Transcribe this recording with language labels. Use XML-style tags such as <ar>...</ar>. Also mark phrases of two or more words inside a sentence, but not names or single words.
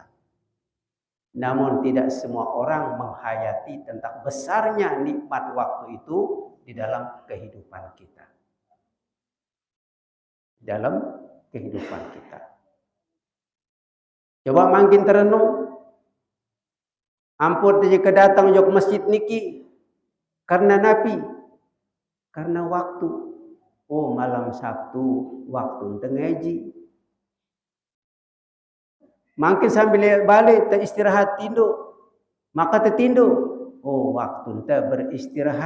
<id>Namun tidak semua orang menghayati tentang besarnya nikmat waktu itu di dalam kehidupan kita. Dalam kehidupan kita. Coba makin terenung.</id> <sas>Ampun dia kedatang jok masjid niki karena Nabi, karena waktu.</sas> <id>Oh, malam Sabtu waktu ngaji.</id> <sas>Makin sambil balik tak istirahat tidur.</sas> <id>Maka tertidur. Oh, waktu tak beristirahat.</id>